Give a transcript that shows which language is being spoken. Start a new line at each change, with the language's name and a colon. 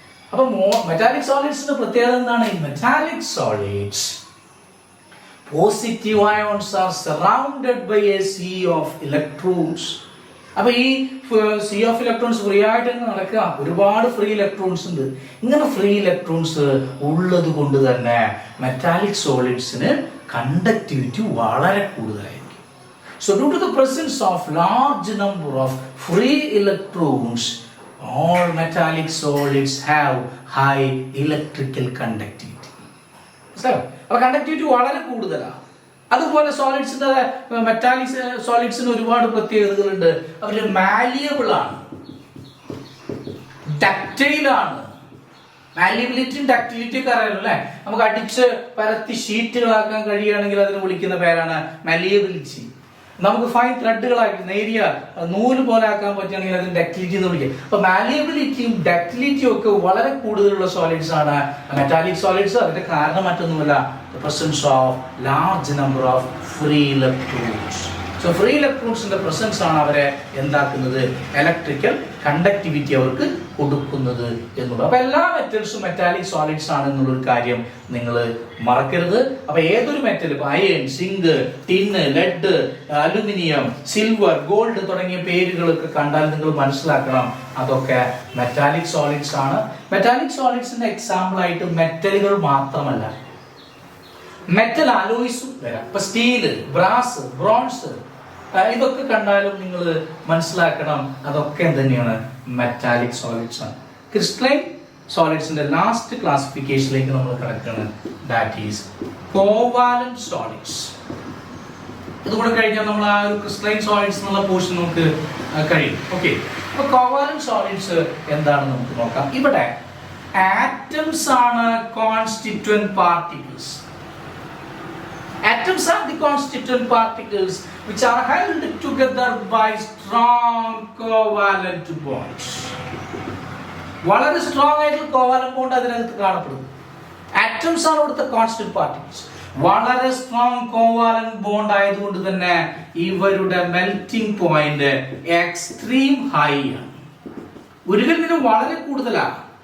Malayalam: അപ്പൊ മെറ്റാലിക് സോളിഡ്സിന്റെ പ്രത്യേകത എന്താണ്? ഈ metallic solids
English: Positive ions are surrounded by a sea of electrons.
Malayalam: അപ്പൊ ഈ സീ ഓഫ് ഇലക്ട്രോൺസ് ഫ്രീ ആയിട്ട് നടക്കുക, ഒരുപാട് ഫ്രീ ഇലക്ട്രോൺസ് ഉണ്ട്. ഇങ്ങനെ ഫ്രീ ഇലക്ട്രോൺസ് ഉള്ളത് കൊണ്ട് തന്നെ മെറ്റാലിക് സോളിഡ്സിന് കണ്ടക്ടിവിറ്റി വളരെ കൂടുതലായിരിക്കും.
English: So due to the presence of large number of free electrons, all metallic solids have high electrical conductivity.
Malayalam: അപ്പോൾ കണ്ടക്ടിവിറ്റി വളരെ കൂടുതലാണ്. അതുപോലെ സോളിഡ്സിന്റെ മെറ്റാലിക് സോളിഡ്സിന് ഒരുപാട് പ്രത്യേകതകളുണ്ട്. അവർ മാലിയബിൾ ആണ്, ഡക്റ്റൈൽ ആണ്. മാലിയബിലിറ്റിയും ഡക്റ്റിലിറ്റി ഒക്കെ അറിയാലോ അല്ലെ. നമുക്ക് അടിച്ച് പരത്തി ഷീറ്റുകളാക്കാൻ കഴിയുകയാണെങ്കിൽ അതിന് വിളിക്കുന്ന പേരാണ് മാലിയബിലിറ്റി. നമുക്ക് ഫൈൻ ത്രെഡുകളാക്കി നേരിയ നൂല് പോലെ ആക്കാൻ പറ്റുകയാണെങ്കിൽ അതിന് ഡക്റ്റിലിറ്റി എന്ന് വിളിക്കുക. അപ്പൊ മാലിയബിലിറ്റിയും ഡക്റ്റിലിറ്റിയും ഒക്കെ വളരെ കൂടുതലുള്ള സോളിഡ്സ് ആണ് മെറ്റാലിക് സോളിഡ്സ്. അതിന്റെ കാരണം മറ്റൊന്നുമല്ല,
English: the presence of large number of free electrons.
Malayalam: So free electronsന്റെ presence ആണ് അവരെ എന്താക്കുന്നത്? ഇലക്ട്രിക്കൽ കണ്ടക്ടിവിറ്റി അവർക്ക് കൊടുക്കുന്നത് എന്നുള്ളത്. അപ്പൊ എല്ലാ മെറ്റൽസും മെറ്റാലിക് സോളിഡ്സ് ആണ് എന്നുള്ളൊരു കാര്യം നിങ്ങൾ മറക്കരുത്. അപ്പൊ ഏതൊരു metal, iron, zinc, tin, lead, aluminium, silver, gold തുടങ്ങിയ പേരുകളൊക്കെ കണ്ടാൽ നിങ്ങൾ മനസ്സിലാക്കണം അതൊക്കെ മെറ്റാലിക് സോളിഡ്സ് ആണ്. മെറ്റാലിക് സോളിഡ്സിന്റെ എക്സാമ്പിൾ ആയിട്ട് മെറ്റലുകൾ മാത്രമല്ല, മെറ്റൽ അലോയ്സും വരാം. ഇപ്പൊ സ്റ്റീല്, ബ്രാസ്, ബ്രോൺസ് ഇതൊക്കെ കണ്ടാലും നിങ്ങൾ മനസ്സിലാക്കണം അതൊക്കെ തന്നെയാണ് മെറ്റാലിക് സോളിഡ്സ് ആണ്. ക്രിസ്റ്റലൈൻ സോളിഡ്സിന്റെ ലാസ്റ്റ് ക്ലാസിഫിക്കേഷനിലേക്ക് നമ്മൾ കിടക്കുകയാണ്.
English: That is covalent solids.
Malayalam: ഇതുകൂടെ കഴിഞ്ഞാൽ നമ്മൾ ആ ഒരു ക്രിസ്റ്റലൈൻ സോളിഡ്സ് എന്നുള്ള പോർഷൻ നമുക്ക് കഴിയും. ഓക്കെ, അപ്പൊ കോവാലന്റ് സോളിഡ്സ് എന്താണെന്ന് നമുക്ക് നോക്കാം. ഇവിടെ ആറ്റംസ് ആണ് constituent particles.
English: Atoms are the constituent particles which are held together by strong covalent bonds.
Malayalam: വളരെ സ്ട്രോങ് ആയിട്ടുള്ള കോവാലന്റ് ബോണ്ട് അതിനകത്ത് കാണപ്പെടുന്നു. ആറ്റംസ് ആണ് ഇവിടുത്തെ കോൺസ്റ്റന്റ് പാർട്ടിക്കിൾസ്. വളരെ സ്ട്രോങ് കോവാലന്റ് ബോണ്ട് ആയതുകൊണ്ട് തന്നെ ഇവരുടെ മെൽറ്റിംഗ് പോയിന്റ് എക്സ്ട്രീം ഹൈ ആണ്, ഉരുകലിന് വളരെ കൂടുതലാണ്.